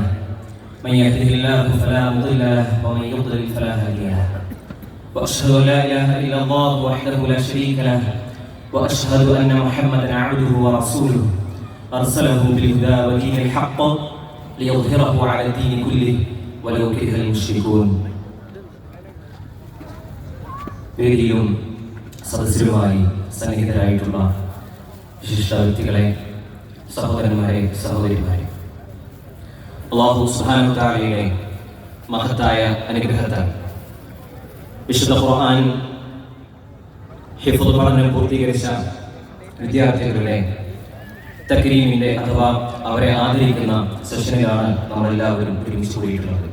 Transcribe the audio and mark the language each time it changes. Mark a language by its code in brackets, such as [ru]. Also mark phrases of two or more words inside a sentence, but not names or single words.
[ar] من يهده الله فلا مضل له ومن يضلل فلا هادي له. وأشهد أن لا إله إلا الله وحده لا شريك له وأشهد أن محمدا عبده ورسوله أرسله بالهدى ودين الحق ليظهره على الدين كله ولو كره المشركون. [ml] വേദിയിലും സദസ്സിലുമായി സന്നിഹിതരായിട്ടുള്ള വിശിഷ്ട വ്യക്തികളെ, സഹോദരന്മാരെ, സഹോദരിമാരെ, [ar] الله سبحانه وتعالى [ml] മഹത്തായ അനുഗ്രഹത്താൽ വിശുദ്ധ ഖുർആൻ ഹിഫ്ള് പഠനം പൂർത്തീകരിച്ച വിദ്യാർത്ഥികളുടെ തക്രീമിന്റെ അഥവാ അവരെ ആദരിക്കുന്ന സെഷനിലാണ് നമ്മളെല്ലാവരും ഒരുമിച്ച് കൂടിയിട്ടുള്ളത്.